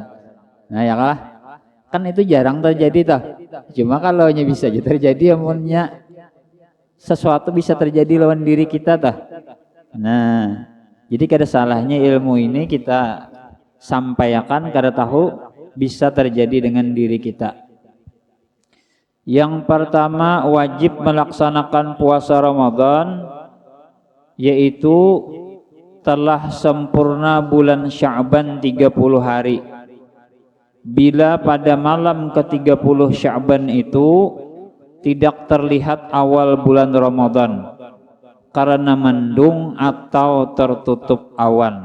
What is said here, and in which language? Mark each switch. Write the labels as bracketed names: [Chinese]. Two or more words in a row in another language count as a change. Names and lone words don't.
[Banjar] Nah ya kah? Kan itu jarang terjadi tah. Cuma kalau bisa aja terjadi amunnya sesuatu bisa terjadi lawan diri kita tah. Nah, jadi kada salahnya ilmu ini kita sampaikan kada tahu bisa terjadi dengan diri kita. [Indonesian] Yang pertama wajib melaksanakan puasa Ramadan, yaitu telah sempurna bulan Sya'ban 30 hari. Bila pada malam ke-30 Sya'ban itu tidak terlihat awal bulan Ramadan karena mendung atau tertutup awan.